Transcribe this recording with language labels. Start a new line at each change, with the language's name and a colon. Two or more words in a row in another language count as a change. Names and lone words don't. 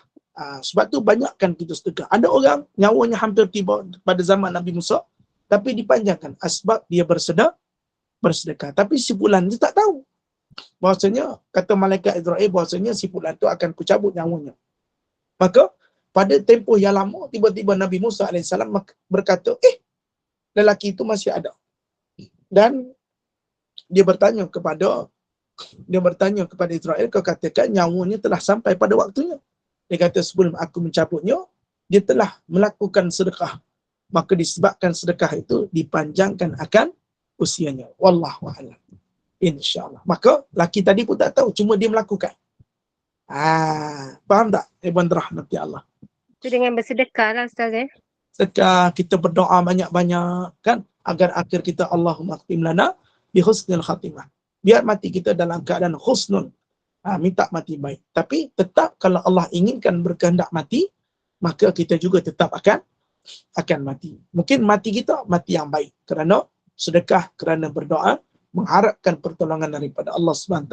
Malay: Sebab tu banyakkan kita sedekah. Ada orang nyawanya hampir tiba pada zaman Nabi Musa, tapi dipanjangkan sebab dia bersedekah. Tapi si fulan dia tak tahu. Bahasanya, kata malaikat Israel, bahasanya si fulan tu akan kucabut nyawanya. Maka, pada tempoh yang lama, tiba-tiba Nabi Musa AS berkata, lelaki itu masih ada. Dan dia bertanya kepada Israel, kau katakan nyawanya telah sampai pada waktunya. Dia kata sebelum aku mencabutnya, dia telah melakukan sedekah. Maka disebabkan sedekah itu dipanjangkan akan usianya.
Arabic: والله أعلم.
Malay: InsyaAllah. Maka laki tadi pun tak tahu, cuma dia melakukan. Faham tak?
Arabic: ابن رحمة الله.
Malay: Itu dengan bersedekah lah Ustaz Sedekah, kita berdoa banyak-banyak kan, agar akhir kita
Arabic: اللهم اختم لنا بحسن الخاتمة.
Malay: Biar mati kita dalam keadaan husnul. Minta mati baik. Tapi tetap kalau Allah inginkan berkehendak mati, maka kita juga tetap akan mati. Mungkin mati kita mati yang baik kerana sedekah, kerana berdoa, mengharapkan pertolongan daripada Allah SWT.